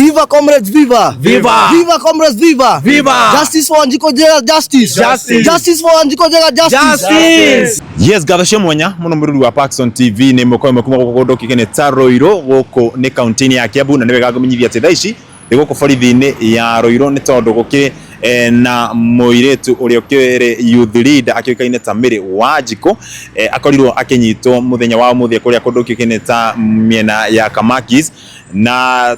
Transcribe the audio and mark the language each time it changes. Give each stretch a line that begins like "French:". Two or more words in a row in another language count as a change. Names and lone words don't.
English: Viva comrades, viva! Viva! Viva comrades, viva! Viva! Justice for Wanjiku Njega, justice! Justice! Justice for Wanjiku Njega, justice! Justice!
Kikuyu: Yes, gathashe mwanya muno mururu wa Parkson TV ni mukome kuma gukondo kigene ta Ruiru guku ni county ya Kiambu na niwe gakumenyithia ati thaici ni guku borithi-ini ya Ruiru ni tondu guki na muiritu uria ukire
English: youth leader
Kikuyu: akioikaine ta Mary Wanjiku akorirwo akinyitwo muthenya wa muthia kuria kundu kigene ta miena ya Kamakis na